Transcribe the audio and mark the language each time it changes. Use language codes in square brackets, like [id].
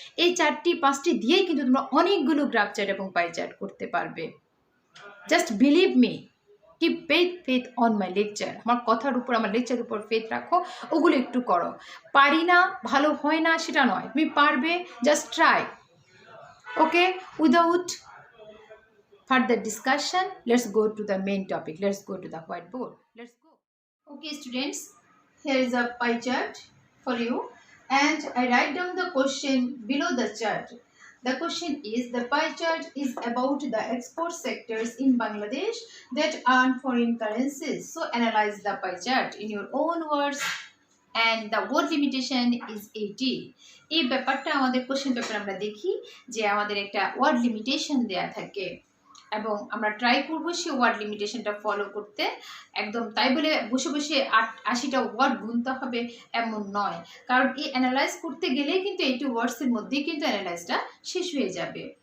[bn] এই 4টি 5টি দিয়েই কিন্তু তোমরা অনেকগুলো গ্রাফ চার্ট এবং পাই চার্ট করতে পারবে। [en] Just believe me, keep faith on my lecture. [bn] আমার কথার উপর, আমার লেকচার উপর ফেথ রাখো, ওগুলো একটু করো। পারি না, ভালো হয় না সেটা নয়, তুমি পারবে, [en] Just try. Okay, without further discussion, let's go to the main topic. Let's go to the whiteboard. Let's go. Okay students, here is a pie chart for you. and I write down the question below the chart. The question is, the pie chart is about the export sectors in Bangladesh that earn foreign currencies. So analyze the pie chart in your own words, and the word limitation is 80. [bn] এই ব্যাপারটা আমাদের question paper আমরা দেখি যে আমাদের একটা word limitation দেয়া থাকে এবং আমরা ট্রাই করবো সেই ওয়ার্ড লিমিটেশনটা ফলো করতে। একদম তাই বলে বসে বসে 80টা ওয়ার্ড গুনতে হবে এমন নয়, কারণ এই অ্যানালাইজ করতে গেলেই কিন্তু 80 ওয়ার্ডসের মধ্যেই কিন্তু অ্যানালাইজটা শেষ হয়ে যাবে।